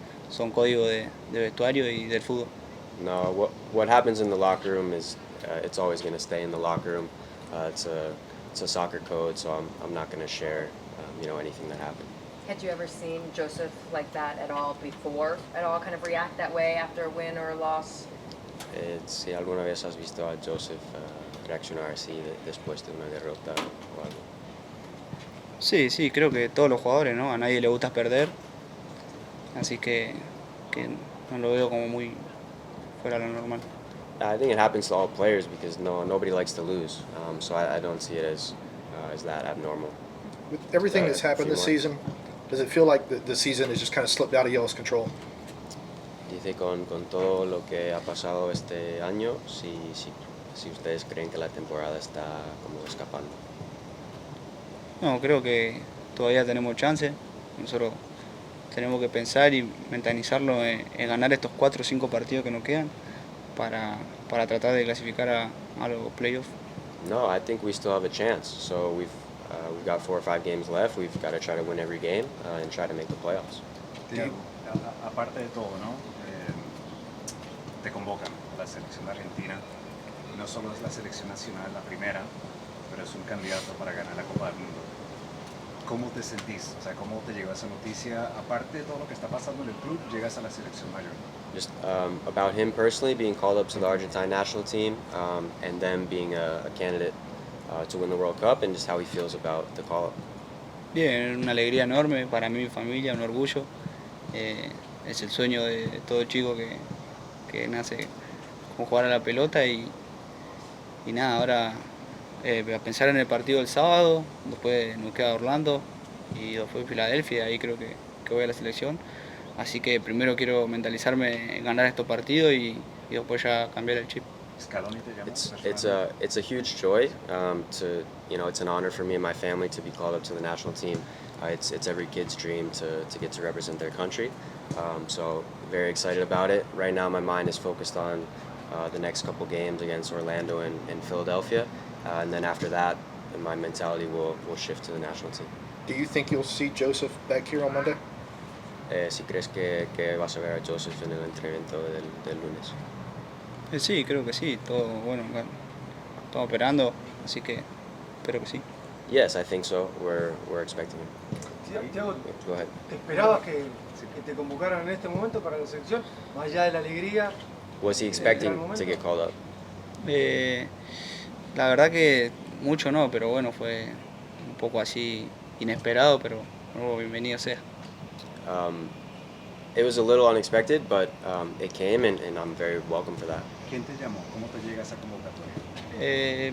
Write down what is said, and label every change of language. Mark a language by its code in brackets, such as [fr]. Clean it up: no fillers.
[es] Son códigos de vestuario y del fútbol. [en] No, what happens in the locker room is it's always going to stay in the locker room. It's a soccer code, so I'm not going to share anything that happened. Had you ever seen Joseph like that at all before? At all kind of react that way after a win or a loss? [es] Si alguna vez has visto a Joseph reaccionar así después de una derrota o algo. Sí, creo que todos los jugadores, ¿no? A nadie le gusta perder, así que no lo veo como muy fuera de lo normal. [en] I think it happens to all players because nobody likes to lose, so I don't see it as that abnormal. With everything that's happened this season, does it feel like the season has just kind of slipped out of y'all's control? [es] Dice con todo lo que ha pasado este año, si si ustedes creen que la temporada está como escapando. No, creo que todavía tenemos chance. Nosotros tenemos que pensar y mentalizarlo en ganar estos 4 o 5 partidos que nos quedan para tratar de clasificar a los playoffs. [en] No, I think we still have a chance. So we've got 4 or 5 games left. We've got to try to win every game and try to make the playoffs. [es] Thiago, aparte de todo, ¿no? Te convocan a la selección de Argentina. No solo es la selección nacional la primera, pero es un candidato para ganar la Copa del Mundo. ¿Cómo te sentís? O sea, ¿cómo te llegó esa noticia? Aparte de todo lo que está pasando en el club, llegas a la selección mayor. [en] Just about him personally being called up to the Argentine national team and then being a candidate to win the World Cup and just how he feels about the call-up. [es] Bien, una alegría enorme para mí y mi familia, un orgullo. Es el sueño de todo chico que nace con jugar a la pelota y nada, ahora a pensar en el partido del sábado, después nos queda Orlando y después Filadelfia, ahí creo que voy a la selección. Así que primero quiero mentalizarme en ganar estos partidos y después ya cambiar el chip. Scaloni te llama. [en] It's a huge joy to it's an honor for me and my family to be called up to the national team. It's every kid's dream to get to represent their country. So very excited about it. Right now my mind is focused on the next couple games against Orlando and Philadelphia, and then after that my mentality will shift to the national team. Do you think you'll see Joseph back here on Monday? [es] Si crees que vas a ver a Joseph en el entrenamiento del lunes. Sí, creo que sí, todo bueno, estamos operando, así que espero que sí. [en] Yes, I think so. We're expecting him. [es] Thiago, [en] Go ahead. [es] ¿te esperabas que te convocaran en este momento para la selección? Más allá de la alegría. [en] Was he expecting to get called up? [es] La verdad que mucho no, pero bueno, fue un poco así inesperado, pero bueno, bienvenido sea. [en] It was a little unexpected, but it came, and I'm very welcome for that. [es] ¿Quién te llamó? ¿Cómo te llega esa convocatoria?